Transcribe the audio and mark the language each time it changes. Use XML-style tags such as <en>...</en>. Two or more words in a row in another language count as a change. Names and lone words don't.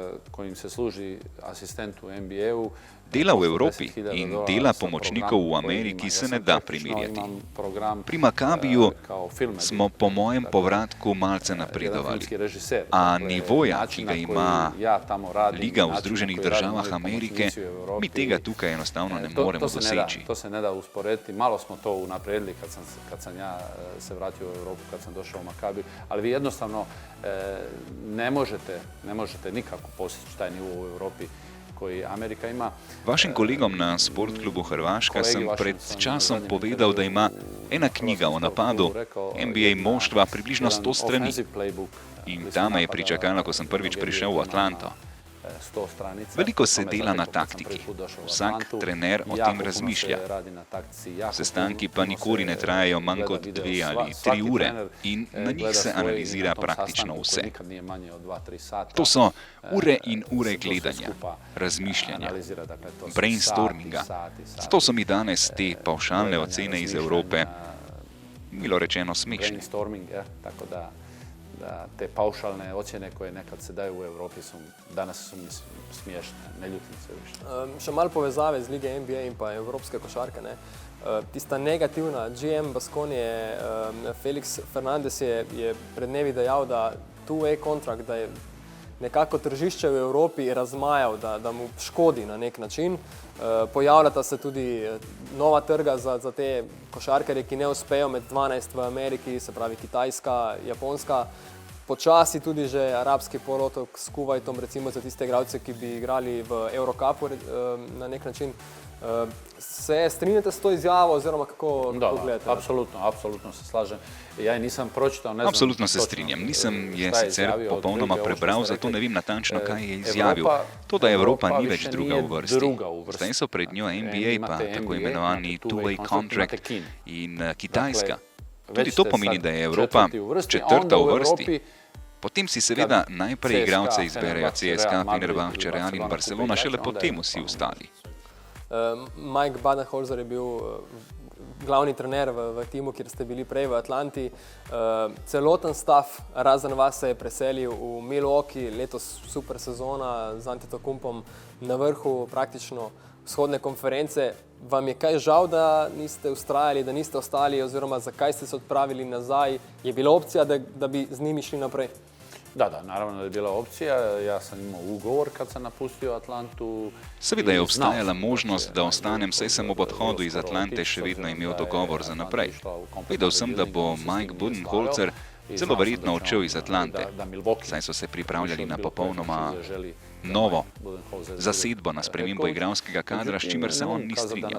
<sl>Dela v Evropi in dela pomočnikov v Ameriki se ne da primerjati. Pri Makabiju smo po mojem povratku malce napredovali, a nivoja, ki ga ima Liga v Združenih državah Amerike, mi tega tukaj enostavno ne moremo doseči.</sl> <bs>To se ne da usporediti. Malo smo to unaprijedili kad sam ja se vratio u Europu, kad sam došao u Makabiju, ali vi jednostavno ne možete nikako postići taj nivo u Europi koji Amerika ima.</bs> <sl>Vašim kolegom na Sportklubu Hrvaška sem pred časom povedal, da ima ena knjiga o napadu NBA moštva približno 100 strani. In ta me je pričakala, ko sem prvič prišel v Atlanto. Veliko se dela na taktiki. Vsak trener o tem razmišlja. Sestanki pa nikoli ne trajajo manj kot 2 ali 3 ure in na njih se analizira praktično vse. To so ure in ure gledanja, razmišljanja, brainstorminga. Zato so mi danes te pavšalne ocene iz Evrope, milo rečeno, smešne.</sl> <bs>Da te paušalne ocjene koje nekad se daju u Evropi danas su mi smiješne, ne ljutim se više.</bs> <sl>Še malo povezave z lige NBA in pa evropske košarke. Tista negativna, GM Baskonije, Felix Fernandez je pred dnevi dejal, da two-way kontrakt, da je nekako tržišče v Evropi razmajal, da mu škodi na nek način. Pojavljata se tudi nova trga za te košarkarje, ki ne uspejo med 12 v Ameriki, se pravi Kitajska, Japonska. počasi tudi že arabski polotok s Kuvajtom, recimo za tiste igralce, ki bi igrali v Eurocupu na nek način. Se strinjate s to izjavo oziroma kako gledate?</sl> <bs>Apsolutno se slažem. Ja nisam pročitao, ne znam.</bs> <sl>Apsolutno se strinjam. Nisem je sicer popolnoma prebral, zato ne vem natančno, kaj je izjavil. To, da Evropa ni več druga v vrsti. Zdaj so pred njo NBA pa tako imenovani</sl> <en>two-way contract</en> <sl>in Kitajska. Tudi to pomeni, da je Evropa četrta v vrsti. Potem si seveda najprej igralce izberejo CSKA, Fenerbahče, Real in Barcelona, šele potem vsi ostali. Mike Budenholzer je bil glavni trener v timu, kjer ste bili prej v Atlanti. Celoten stav razen vas se je preselil v Milwaukee, letos super sezona z Antetokounmpom na vrhu praktično vzhodne konference. Vam je kaj žal, da niste ustrajali, da niste ostali oziroma zakaj ste se odpravili nazaj? Je bila opcija, da bi z njimi šli naprej?</sl> <bs>Da, naravno da je bila opcija. Ja sam imao ugovor kad sam napustio Atlantu.</bs> <sl>Seveda je obstajala možnost, da ostanem, saj sem ob odhodu iz Atlante še vedno imel dogovor za naprej. Vedel sem, da bo Mike Budenholzer zelo verjetno odšel iz Atlante, saj so se pripravljali na popolnoma novo zasedbo na spremembo igralskega kadra, s čimer se on ni strinjal.</sl>